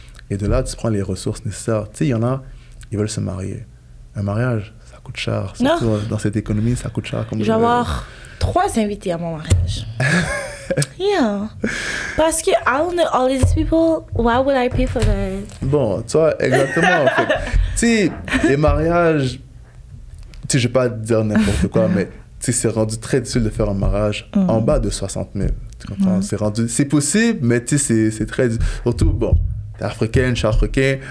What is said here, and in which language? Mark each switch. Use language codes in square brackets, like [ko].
[fr] Et de là, tu prends les ressources nécessaires. Tu sais, il y en a, ils veulent se marier. Un mariage, ça coûte cher. Surtout dans cette économie, ça coûte cher. Comme je vais avoir 3 invités à mon mariage. [en] Yeah. [fr] Parce que [en] I don't know all these people. Why would I pay for that? [fr] Bon, tu vois, exactement. En fait. Tu sais, les mariages, tu sais, je vais pas dire n'importe quoi, mais tu sais, c'est rendu très difficile de faire un mariage en bas de 60 000. Tu comprends? C'est possible, mais tu sais, c'est très difficile. Surtout, bon, t'es africaine, je suis africain.